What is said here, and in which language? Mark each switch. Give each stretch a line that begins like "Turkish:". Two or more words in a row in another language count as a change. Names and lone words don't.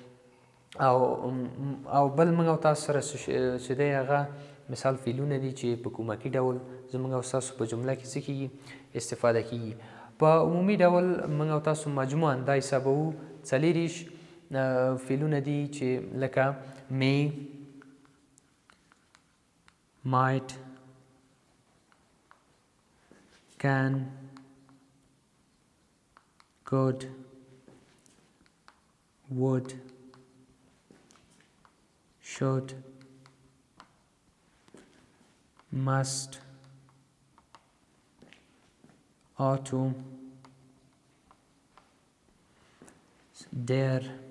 Pashto: او بل موږ او تاسو سره چې دی هغه مثال فعلونه دي چې په کومکي ډول زموږ او تاسو په جمله کې څه کیږي استفاده کیږي په عمومي ډول موږ او تاسو مجموعاً دا حسابوو 40 فعلونه دي چې لکه may
English: might can could would should must ought to dare